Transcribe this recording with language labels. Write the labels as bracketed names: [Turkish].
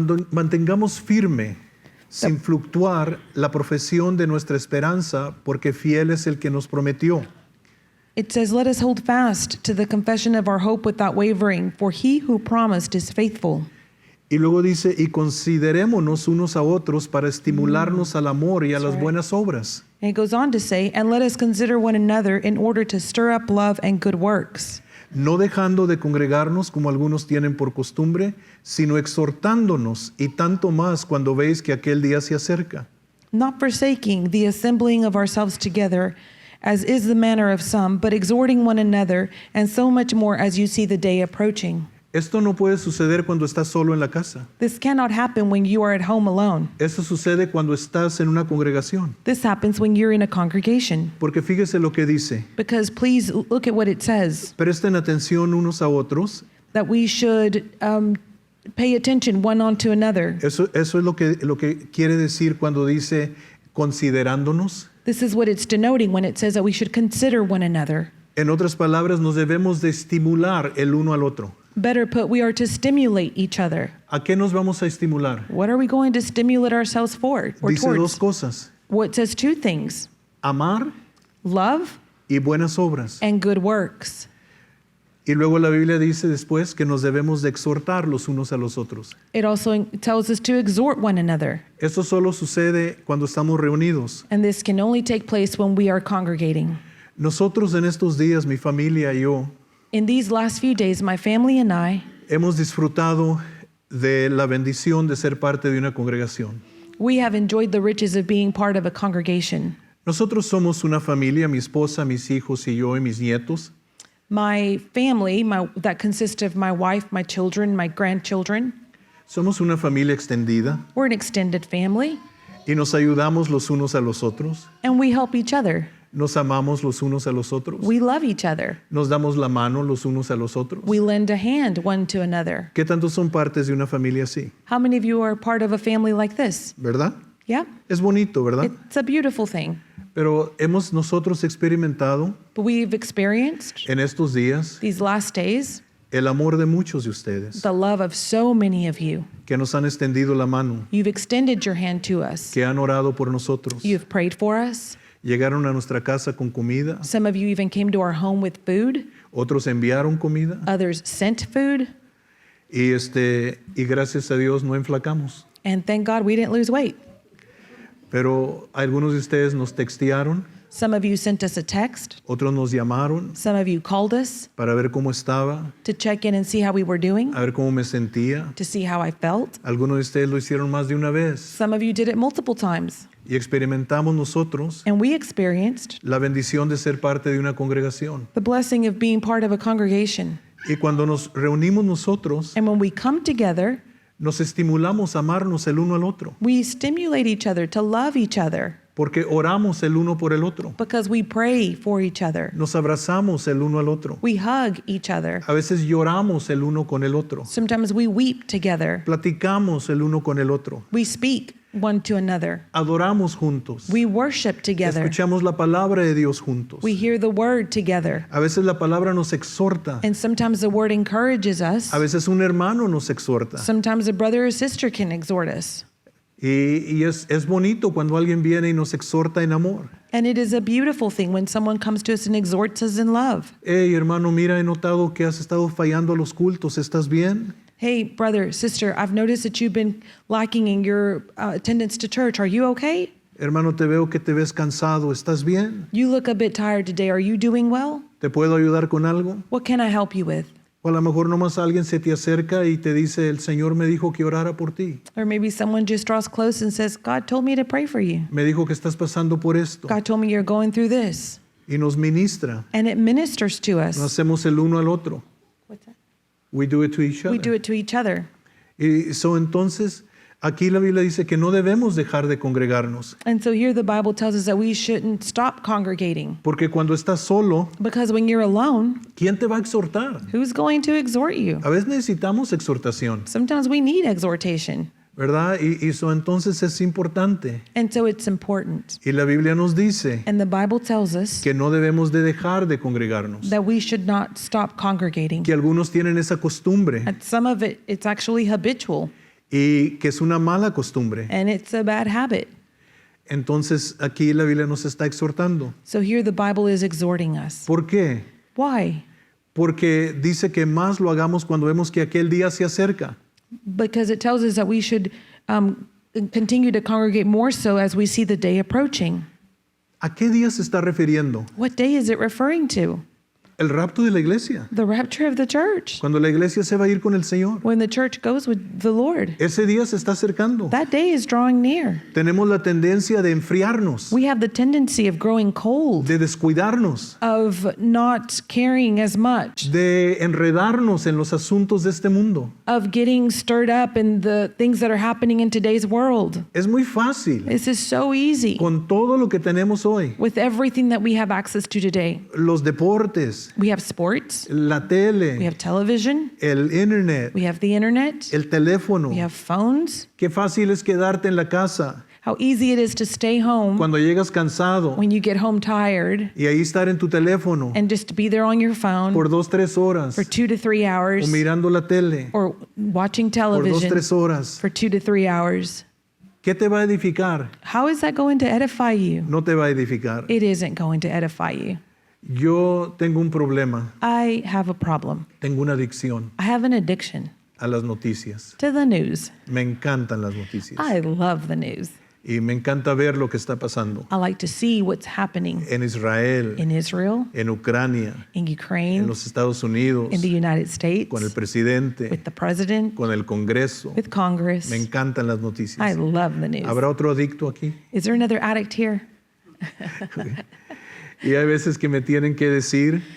[Spanish] mantengamos firme, sin fluctuar, la profesión de nuestra esperanza, porque fiel es el que nos prometió. [English] it says, "Let us hold fast to the confession of our hope without wavering, for he who promised is faithful." [Spanish] Y luego dice, y considerémonos unos a otros para estimularnos al amor y a las buenas obras. [English] And it goes on to say, "And let us consider one another in order to stir up love and good works, [Spanish] No dejando de congregarnos como algunos tienen por costumbre, sino exhortándonos, y tanto más cuando veis que aquel día se acerca. [English] not forsaking the assembling of ourselves together, as is the manner of some, but exhorting one another, and so much more as you see the day approaching." [Spanish] Esto no puede suceder cuando estás solo en la casa. [English] This cannot happen when you are at home alone. [Spanish] Esto sucede cuando estás en una congregación. [English] This happens when you're in a congregation. [Spanish] Porque fíjese lo que dice. [English] Because please look at what it says, [Spanish] Presten atención unos a otros. [English] that we should pay attention one onto another. [Spanish] Eso es lo que quiere decir cuando dice considerándonos. [English] This is what it's denoting when it says that we should consider one another. [Spanish] En otras palabras, nos debemos de estimular el uno al otro. [English] Better put, we are to stimulate each other. [Spanish] ¿A qué nos vamos a estimular? [English] What are we going to stimulate ourselves for or [Spanish] Dice dos [English] towards? [Spanish] cosas. [English] Well, it says two things, [Spanish] Amar [English] love [Spanish] y buenas obras. [English] and good works. [Spanish] Y luego la Biblia dice después que nos debemos de exhortar los unos a los otros. [English] It also tells us to exhort one another. [Spanish] Esto solo sucede cuando estamos reunidos. [English] And this can only take place when we are congregating. [Spanish] Nosotros en estos días, mi familia y yo, [English] In these last few days, my family and I, [Spanish] hemos disfrutado de la bendición de ser parte de una congregación. [English] we have enjoyed the riches of being part of a congregation. [Spanish] Nosotros somos una familia, mi esposa, mis hijos y yo y mis nietos. [English] My family, that consists of my wife, my children, my grandchildren, [Spanish] Somos una familia extendida [English] we're an extended family, [Spanish] y nos ayudamos los unos a los otros. [English] and we help each other. [Spanish] Nos amamos los unos a los otros. [English] We love each other. [Spanish] Nos damos la mano los unos a los otros. [English] We lend a hand one to another. [Spanish] ¿Qué tantos son partes de una familia así? [English] How many of you are part of a family like this? [Spanish] ¿Verdad? [English] Yeah, [Spanish] Es bonito, ¿verdad? [English] it's a beautiful thing. [Spanish] Pero hemos nosotros experimentado [English] But we've experienced [Spanish] en estos días [English] these last days [Spanish] el amor de muchos de ustedes [English] the love of so many of you. [Spanish] que nos han extendido la mano, [English] You've extended your hand to us. [Spanish] que han orado por nosotros. [English] You've prayed for us. [Spanish] Llegaron a nuestra casa con comida, [English] Some of you even came to our home with food. [Spanish] otros enviaron comida [English] Others sent food. [Spanish] y gracias a Dios no enflacamos. [English] And thank God we didn't lose weight. [Spanish] Pero algunos de ustedes nos textearon, [English] Some of you sent us a text. [Spanish] otros nos llamaron [English] Some of you called us [Spanish] para ver cómo estaba, [English] to check in and see how we were doing, [Spanish] a ver cómo me sentía. [English] to see how I felt. [Spanish] Algunos de ustedes lo hicieron más de una vez [English] Some of you did it multiple times. [Spanish] y experimentamos nosotros [English] And we experienced [Spanish] la bendición de ser parte de una congregación. [English] the blessing of being part of a congregation. [Spanish] Y cuando nos reunimos nosotros, [English] And when we come together, [Spanish] nos estimulamos a amarnos el uno al otro. [English] we stimulate each other to love each other. [Spanish] Porque oramos el uno por el otro. [English] because we pray for each other. [Spanish] Nos abrazamos el uno al otro. [English] We hug each other. [Spanish] A veces lloramos el uno con el otro. [English] Sometimes we weep together. [Spanish] Platicamos el uno con el otro. [English] We speak one to another. [Spanish] Adoramos juntos. [English] We worship together. [Spanish] Escuchamos la palabra de Dios juntos. [English] We hear the word together. [Spanish] A veces la palabra nos exhorta. [English] And sometimes the word encourages us. [Spanish] A veces un hermano nos exhorta. [English] Sometimes a brother or sister can exhort us. [Spanish] Y es bonito cuando alguien viene y nos exhorta en amor. [English] And it is a beautiful thing when someone comes to us and exhorts us in love. [Spanish] Hey, hermano, mira, he notado que has estado fallando a los cultos. ¿Estás bien? [English] Hey, brother, sister, I've noticed that you've been lacking in your attendance to church. Are you okay? [Spanish] Hermano, te veo que te ves cansado. ¿Estás bien? [English] You look a bit tired today. Are you doing well? [Spanish] ¿Te puedo ayudar con algo? [English] What can I help you with? [Spanish] O a lo mejor nomás alguien se te acerca y te dice, el Señor me dijo que orara por ti. [English] Or maybe someone just draws close and says, God told me to pray for you. [Spanish] Me dijo que estás pasando por esto. [English] God told me you're going through this. [Spanish] Y nos ministra. [English] And it ministers to [Spanish] Nos [English] us. [Spanish] hacemos el uno al otro. [English] What's that? We do it to each other. We do it to each other. [Spanish] Y entonces, aquí la Biblia dice que no debemos dejar de congregarnos. [English] And so here the Bible tells us that we shouldn't stop congregating. [Spanish] Porque cuando estás solo, [English] Because when you're alone, [Spanish] ¿quién te va a exhortar? [English] who's going to exhort you? [Spanish] A veces necesitamos exhortación, [English] Sometimes we need exhortation. [Spanish] ¿verdad? Entonces es importante. [English] And so it's important. [Spanish] Y la Biblia nos dice [English] And the Bible tells us [Spanish] que no debemos de dejar de congregarnos. [English] that we should not stop congregating. [Spanish] Que algunos tienen esa costumbre [English] And some of it, it's actually habitual. [Spanish] y que es una mala costumbre. [English] And it's a bad habit. [Spanish] Entonces aquí la Biblia nos está exhortando. [English] So here the Bible is exhorting us. [Spanish] ¿Por qué? [English] Why? [Spanish] Porque dice que más lo hagamos cuando vemos que aquel día se acerca. [English] Because it tells us that we should continue to congregate more so as we see the day approaching. [Spanish] ¿A qué día se está refiriendo? [English] What day is it referring to? [Spanish] El rapto de la iglesia. [English] The rapture of the church. [Spanish] Cuando la iglesia se va a ir con el Señor. [English] When the church goes with the Lord. [Spanish] Ese día se está acercando. [English] That day is drawing near. [Spanish] Tenemos la tendencia de enfriarnos, [English] We have the tendency of growing cold, [Spanish] de descuidarnos, [English] of not caring as much, [Spanish] de enredarnos en los asuntos de este mundo. [English] of getting stirred up in the things that are happening in today's world. [Spanish] Es muy fácil. [English] This is so easy [Spanish] Con todo lo que tenemos hoy, [English] with everything that we have access to today. [Spanish] los deportes, [English] We have sports, [Spanish] la [English] we [Spanish] tele, [English] have television, [Spanish] el internet, [English] we have the internet, [Spanish] el teléfono. [English] we have phones. [Spanish] Qué fácil es quedarte en la casa [English] How easy it is to stay home [Spanish] cuando llegas cansado [English] when you get home tired [Spanish] y ahí estar en tu teléfono [English] and just to be there on your phone [Spanish] por 2-3 horas [English] for 2 to 3 [Spanish] o [English] hours [Spanish] mirando la tele [English] or watching [Spanish] por [English] television [Spanish] 2-3 horas. [English] for 2 to 3 hours. [Spanish] ¿Qué te va a edificar? [English] How is that going to edify you? [Spanish] No te va a edificar. [English] It isn't going to edify you. [Spanish] Yo tengo un problema, [English] I have a problem. [Spanish] tengo una adicción [English] I have an addiction [Spanish] a las noticias. [English] to the news. [Spanish] Me encantan las noticias [English] I love the news. [Spanish] y me encanta ver lo que está pasando [English] I like to see what's happening [Spanish] en Israel, [English] in Israel, [Spanish] en Ucrania, [English] in [Spanish] en [English] Ukraine, [Spanish] los Estados Unidos, [English] in the United States, [Spanish] con el presidente, [English] with the president, [Spanish] con el Congreso. [English] with Congress. [Spanish] Me encantan las [English] I [Spanish] noticias. [English] love the news. [Spanish] ¿Habrá otro adicto aquí? [English] Is there another addict here? [Spanish] Y hay veces que me tienen que decir,